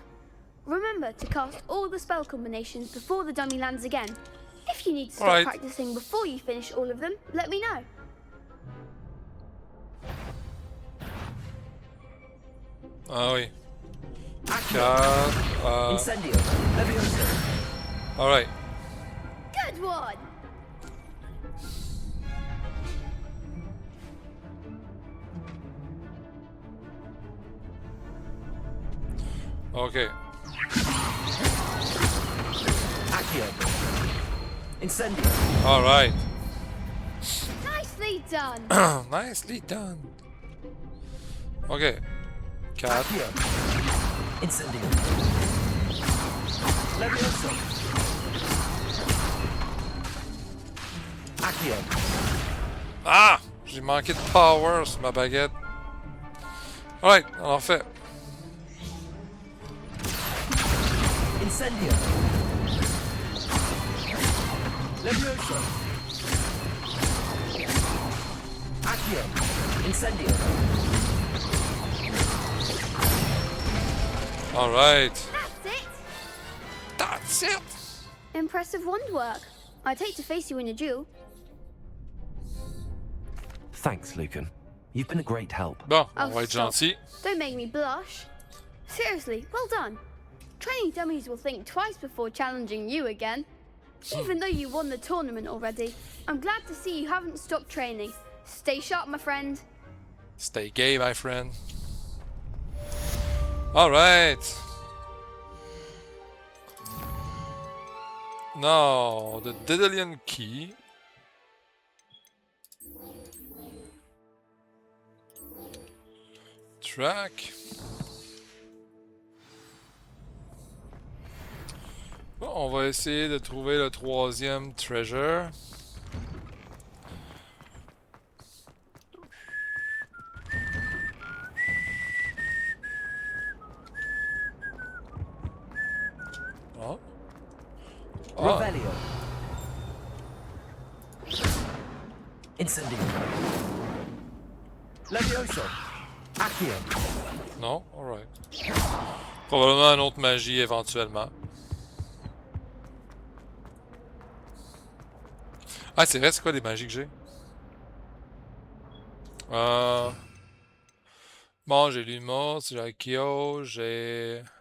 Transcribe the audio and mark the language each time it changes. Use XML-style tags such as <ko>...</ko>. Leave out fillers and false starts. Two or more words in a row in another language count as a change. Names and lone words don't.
<en>Remember to cast all the spell combinations before the dummy lands again. If you need to stop Alright. practicing before you finish all of them, let me know.</en> <fr>Ah oui.</fr> <en>4. Incendio. Levioso. Alright. Good one. Okay. Accio. Incendio. Alright. Nicely done. Nicely done. Okay. 4. Accio. Incendio. Levioso. Accio. Ah!</en> <fr>J'ai manqué de power sur ma baguette. Alright, on en fait.</fr> <en>Incendio. Levioso. Accio. Incendio. Alright. That's it! That's it! Impressive wand work. I'd hate to face you in a duel. Thanks, Lucan. You've been a great help.</en> <fr>Bon, on Oh, va être</fr> <en>stop.</en> <fr>gentil.</fr> <en>Don't make me blush. Seriously, well done. Training dummies will think twice before challenging you again. Even though you won the tournament already, I'm glad to see you haven't stopped training. Stay sharp, my friend. Stay gay, my friend. Alright. Now, the Daedalian key. Track.</en> <fr>Bon, on va essayer de trouver le troisième treasure. Oh. Ah. Revelio. Incendio. Levioso. Accio. Non? Alright. Probablement une autre magie éventuellement. Ah, c'est vrai, c'est quoi les magies que j'ai? Bon, j'ai Lumos, j'ai Akio, j'ai...</fr>